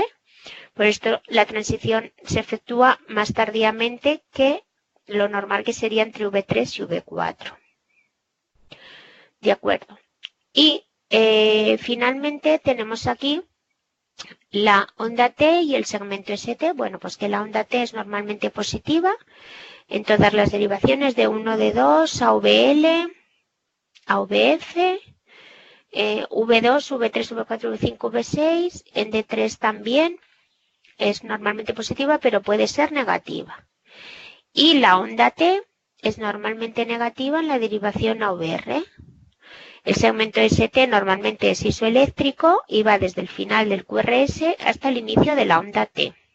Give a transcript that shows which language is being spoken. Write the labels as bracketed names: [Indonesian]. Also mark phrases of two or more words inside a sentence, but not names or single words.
[Spanish] Por esto la transición se efectúa más tardíamente que lo normal que sería entre V3 y V4. De acuerdo. Y finalmente tenemos aquí la onda T y el segmento ST. Bueno, pues que la onda T es normalmente positiva en todas las derivaciones de 1, de 2, a VL, a VF, V2, V3, V4, V5, V6, en D3 también es normalmente positiva, pero puede ser negativa. Y la onda T es normalmente negativa en la derivación a VR. El segmento ST normalmente es isoeléctrico y va desde el final del QRS hasta el inicio de la onda T.